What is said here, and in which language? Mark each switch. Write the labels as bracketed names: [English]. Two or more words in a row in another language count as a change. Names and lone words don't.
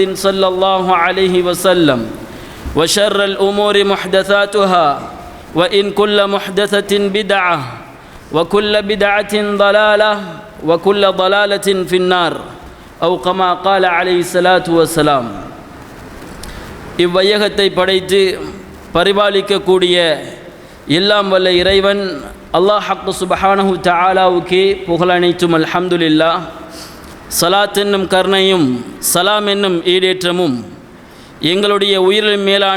[Arabic] صلى الله عليه وسلم وشر الأمور محدثاتها وإن كل محدثة بدعة وكل بدعة ضلالة وكل ضلالة في النار أو كما قال عليه الصلاة والسلام [Tamil] இவ்வையகத்தை படைத்து பரிபாலிக்கக்கூடிய எல்லாம் வல்ல இறைவன் அல்லாஹ் ஹக்கு சுபஹானஹு தஆலாவுக்கே புகழனைத்தும் அல்ஹம்துலில்லாஹ். சலாத் என்னும் கருணையும் சலாம் என்னும் ஈடேற்றமும் எங்களுடைய உயிரின் மேலான